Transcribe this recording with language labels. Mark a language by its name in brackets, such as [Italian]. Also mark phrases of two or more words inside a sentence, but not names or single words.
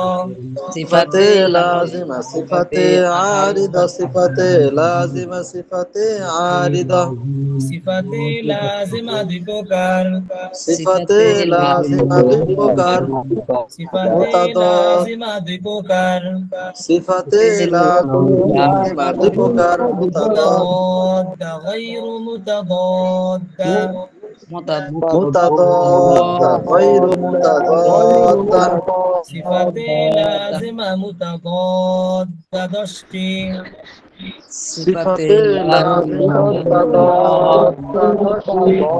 [Arabic] صفات لازمة صفات عارضة صفات لازمة صفات عارضة صفات لازمة [Bangla] 2 প্রকার, [Arabic] صفات لازمة [Bangla] 2 প্রকার [Arabic] صفات لازمة [Bangla] 2 প্রকার, [Arabic] صفات لازمة [Bangla] 2 প্রকার [Arabic] متضادة غير متضادة, متضادة غير متضادة صفات لازمة متضادة [Bangla] 10টি, [Arabic] صفات لازمة متضادة [Bangla] 10টি